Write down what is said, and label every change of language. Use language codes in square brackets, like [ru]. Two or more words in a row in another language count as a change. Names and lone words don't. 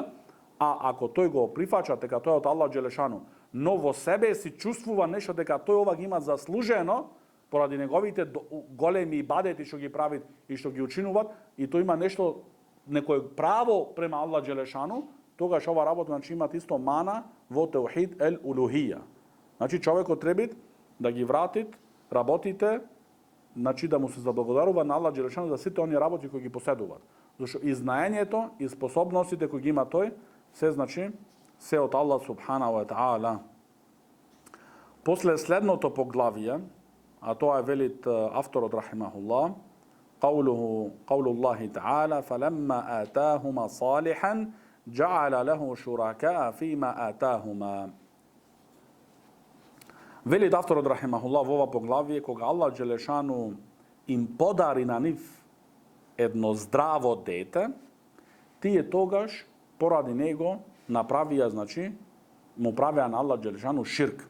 [mk] А ако тој го прифаќа дека тој од Аллах Джелешану, но во себе си чувствува нешто дека тој ова ги има заслужено, поради неговите големи ибадети што ги правит и што ги учинуваат, и тој има нешто, некое право према Аллах Джелешану, тогаш ова работа значи имат исто мана во [ar] توحيد الألوهية. [mk] Значи човекот треба да ги вратит работите, значи да му се заблагодарува на Аллах Джелешану за сите оние работи кои ги поседуваат. Зашто и знаењето и способностите кои ги има тој, се значи се од Аллах [ar] سبحانه وتعالى. [mk] После следното поглавие, а тоа е велит авторот рахимахуллах, [ar] قول الله تعالى فلما آتاهما صالحا جعلا له شركاء فيما آتاهما. [mk] Велит авторот рахимахуллах во ова поглавие, кога Аллах Джелешану им подари на нив едно здраво дете, тие тогаш поради него направија, значи, му правеа на Аллах Джелешану ширк.